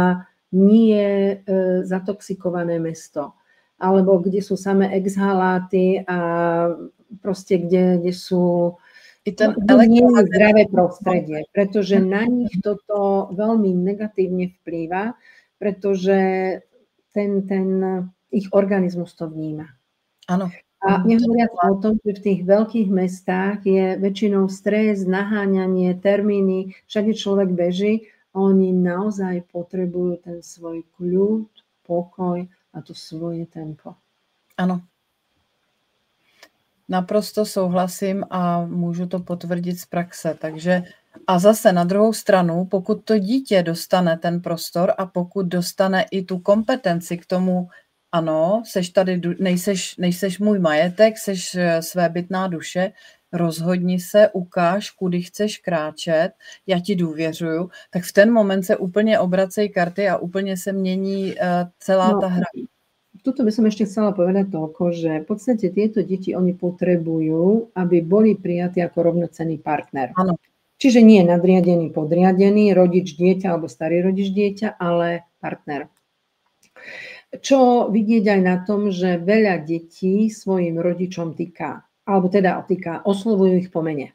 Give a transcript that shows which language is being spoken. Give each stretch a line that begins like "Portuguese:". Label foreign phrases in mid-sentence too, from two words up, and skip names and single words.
Slovak: nie zatoxikované mesto, alebo kde sú samé exhaláty a proste kde sú nie je zdravé prostredie, pretože na nich toto veľmi negatívne vplýva, pretože ten ich organizmus to vníma. Áno. A nehovoriac o tom, že v tých veľkých mestách je väčšinou stres, naháňanie, termíny, všade človek beží a oni naozaj potrebujú ten svoj kľud, pokoj a to svoje tempo. Áno.
Czech: Naprosto souhlasím a můžu to potvrdit z praxe. Takže a zase na druhou stranu, pokud to dítě dostane ten prostor a pokud dostane i tu kompetenci k tomu, ano, seš tady, nejseš můj majetek, seš svébytná duše, rozhodni se, ukáž, kudy chceš kráčet, já ti důvěřuju, tak v ten moment se úplně obracejí karty a úplně se mění celá ta hra.
Slovak: Tuto by som ešte chcela povedať toľko, že v podstate tieto deti, oni potrebujú, aby boli prijatí ako rovnocenný partner. Áno. Čiže nie nadriadený, podriadený, rodič dieťa alebo starý rodič dieťa, ale partner. Čo vidieť aj na tom, že veľa detí svojim rodičom týka, alebo teda týka, oslovujú ich po mene.